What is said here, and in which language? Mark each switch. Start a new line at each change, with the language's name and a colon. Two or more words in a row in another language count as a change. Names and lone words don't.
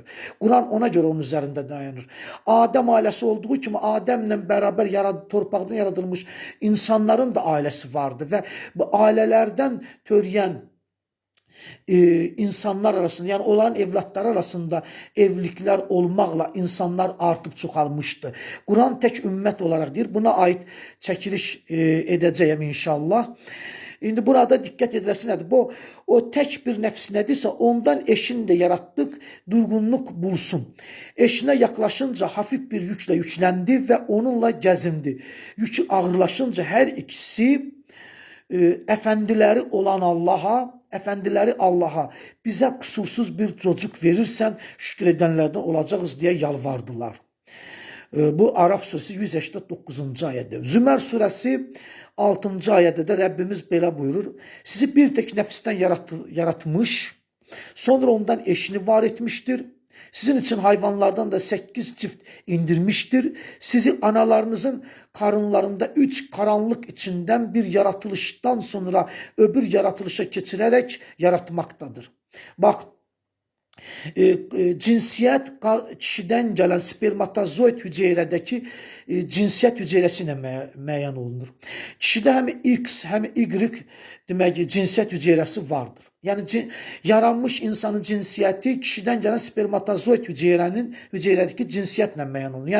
Azerbaijani: Quran ona görə onun üzərində dayanır. Adəm ailəsi olduğu kimi Adəmlə bərabər torpaqdan yaradılmış insanların da ailəsi vardı və bu ailələrdən törəyən insanlar arasında,
Turkish: yani olan evlatları arasında evlilikler olmakla
Azerbaijani: insanlar artıp çoxalmışdı. Quran
Turkish: tek ümmət olarak
Azerbaijani: deyir. Buna ait çəkiliş edəcəyəm inşallah. İndi burada dikkat ediləsi nədir?
Turkish: O tek bir nəfs nədirsə ondan eşini də yarattık, durgunluk bulsun. Eşine yaklaşınca hafif bir yükle yüklendi ve onunla gəzindi. Yükü ağırlaşınca her ikisi efendileri olan Allah'a bize kusursuz bir çocuk verirsen şükür edenlerden olacağız diye yalvardılar. Bu Araf suresi 189. ayədir. Zümer suresi 6.
Azerbaijani: ayədə də Rəbbimiz belə buyurur.
Turkish: Sizi bir tek nəfsdən yaratmış, sonra ondan eşini var etmiştir. Sizin için hayvanlardan da 8 çift indirmiştir. Sizi analarınızın karınlarında 3 karanlık içinden bir yaratılıştan sonra öbür yaratılışa geçirerek yaratmaktadır. Bak,
Azerbaijani: Cinsiyyət kişidən gələn spermatozoid hüceyrədəki cinsiyyət hüceyrəsi ilə müəyyən olunur. Kişidə həm X, həm Y demək cinsiyyət hüceyrəsi vardır. Yəni yaranmış insanın cinsiyyəti kişidən gələn spermatozoid hüceyrədəki cinsiyyətlə müəyyən olunur.